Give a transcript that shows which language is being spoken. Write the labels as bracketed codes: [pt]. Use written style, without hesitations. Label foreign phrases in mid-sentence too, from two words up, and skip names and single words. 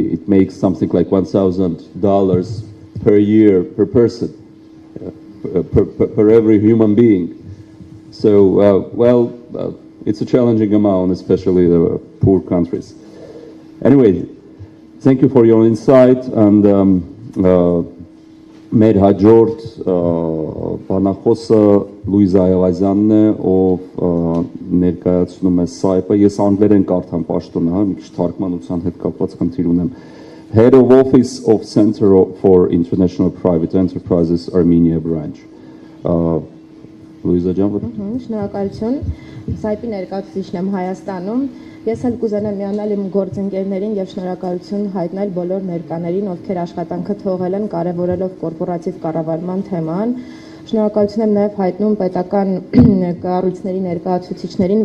[en] It makes something like $1,000 per year per person, per every human being. So, it's a challenging amount, especially the poor countries. Anyway, thank you for your insight, and [hy] մեր հաջորդ բանախոսը Լուիզա Այվազյանն է, ով ներկայացնում է սայպը, ես անգլերեն կարդամ պաշտոնը, հա, մի քիչ թարգմանության հետ կապված խնդիր ունեմ. [en] Head of Office of Center for International Private Enterprises Armenia Branch. [hy] Լուիզա ջան, շնորհակալություն։ Սայպի ներկայացուցիչն եմ Հայաստանում։ Ես էլ կուզենամ միանալ իմ գործընկերներին եւ շնորհակալություն հայտնել բոլոր ներկաներին, ովքեր աշխատանքը թողել են կարևորելով կորպորատիվ կառավարման թեման։ Շնորհակալություն եմ նաեւ հայտնում պետական կառույցների ներկայացուցիչներին,